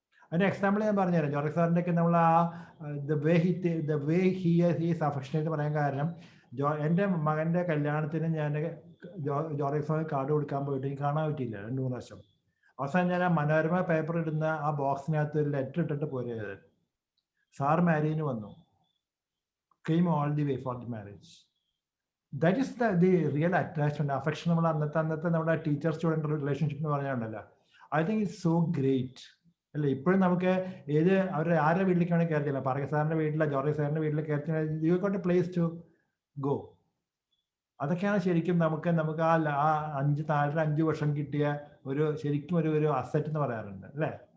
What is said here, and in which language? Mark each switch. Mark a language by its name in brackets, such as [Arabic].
[Malayalam] അതിന്റെ എക്സാമ്പിൾ ഞാൻ പറഞ്ഞുതരാം. ജോർജ് സാറിന്റെ ഒക്കെ നമ്മൾ [English] the way he is affectionate [Malayalam] പറയാൻ കാരണം, എൻ്റെ മകന്റെ കല്യാണത്തിന് ഞാൻ ജോർജ് സാറിന് കാർഡ് കൊടുക്കാൻ പോയിട്ട് എനിക്ക് കാണാൻ പറ്റിയില്ല 2-3 പ്രാവശ്യം. അവസാനം ഞാൻ ആ മനോരമ പേപ്പർ ഇടുന്ന ആ ബോക്സിനകത്ത് ഒരു ലെറ്റർ ഇട്ടിട്ട് പോയത്. സാർ മാരീന് വന്നു, [English] came all the way for the marriage. That is the real attachment, affection. [Malayalam] നമ്മൾ അന്നത്തെ നമ്മുടെ ടീച്ചർ സ്റ്റുഡൻറ് റിലേഷൻഷിപ്പ് എന്ന് പറഞ്ഞാണല്ലോ. [English] I think it's so great [Malayalam] അല്ലേ. ഇപ്പോഴും നമുക്ക് ആരുടെ വീട്ടിലേക്കാണ് കയറിയില്ല, പാറക സാറിന്റെ വീട്ടിലെ, ജോർജ് സാറിന്റെ വീട്ടിലെ കയറി, [English] You got a place to go. [Malayalam] അതൊക്കെയാണ് ശരിക്കും നമുക്ക് ആ 5 വർഷം കിട്ടിയ ശരിക്കും ഒരു അസറ്റ് എന്ന് പറയാറുണ്ട് അല്ലേ.